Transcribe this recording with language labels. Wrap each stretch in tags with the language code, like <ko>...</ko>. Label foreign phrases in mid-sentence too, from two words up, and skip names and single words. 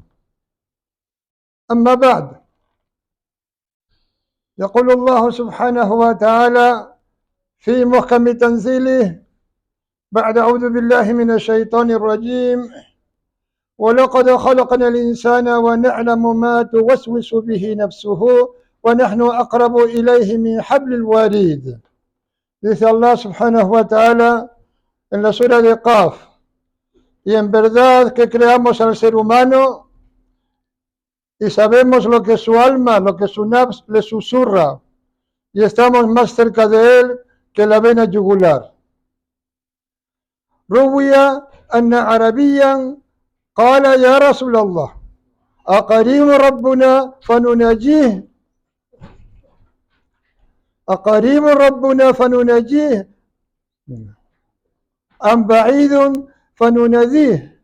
<ar>أما بعد، يقول الله سبحانه وتعالى في محكم تنزيله بعد أعوذ بالله من الشيطان الرجيم: ولقد خلقنا الإنسان ونعلم ما توسوس به نفسه ونحن أقرب إليه من حبل الوريد.</ar> <es>Dice Allah</es> <ar>سبحانه وتعالى</ar> <es>en la sura de Qaf: y en verdad que creamos al ser humano y sabemos lo que su alma, lo que su nafs le susurra, y estamos más cerca de él que la vena yugular.</es> <ar>روي أن عربيا قال يا رسول الله أقريب ربنا فنناجيه أقريب ربنا فنناجيه أم بعيد فنناديه؟</ar>